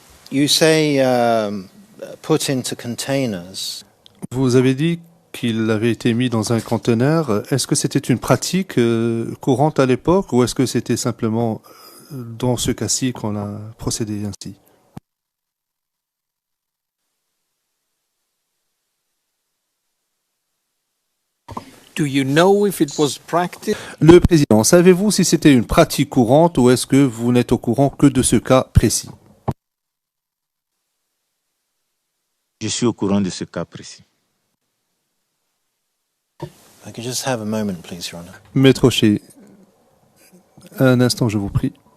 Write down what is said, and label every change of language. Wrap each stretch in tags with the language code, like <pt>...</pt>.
<en>You say put into containers.</en> <fr>Vous avez dit qu'il avait été mis dans un conteneur. Est-ce que c'était une pratique courante à l'époque ou est-ce que c'était simplement dans ce cas-ci qu'on a procédé ainsi?</fr> <en>Do you know if it was practiced?</en> <fr>Le président, savez-vous si c'était une pratique courante ou est-ce que vous n'êtes au courant que de ce cas précis? Je suis au courant de ce cas précis.</fr> <en>I could just have a moment, please, Your Honor.</en> <fr>Maître Rocher, un instant, je vous prie.</fr>